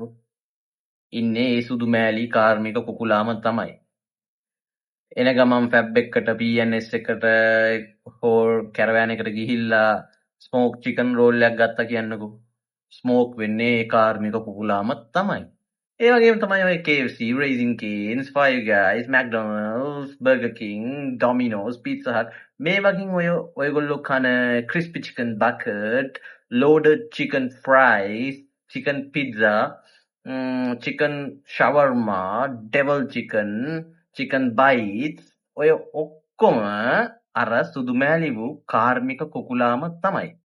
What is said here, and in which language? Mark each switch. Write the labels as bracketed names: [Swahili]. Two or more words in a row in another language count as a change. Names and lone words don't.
[Sinhala] ඉන්නේ ඒ සුදු මෑලි කාර්මික කුකුලාම තමයි. එන ගමන් ෆැබ් එකට PNS එකට හෝ කැරවෑන් එකට ගිහිල්ලා [English] smoke chicken roll [Sinhala] එකක් ගත්ත කියන්නකො. ස්මෝක් වෙන්නේ ඒ කාර්මික කුකුලාම තමයි. ඒ වගේම තමයි ඔය KFC, Raising Cane's, Five Guys, McDonald's, Burger King, Domino's, Pizza Hut මේ වගේ ඔයගොල්ලෝ කන [English] crispy chicken bucket, loaded chicken fries, chicken pizza, chicken shawarma, devil chicken, chicken bites [Sinhala] ඔය ඔක්කොම අර සුදු මෑලි වූ කාර්මික කුකුලාම තමයි.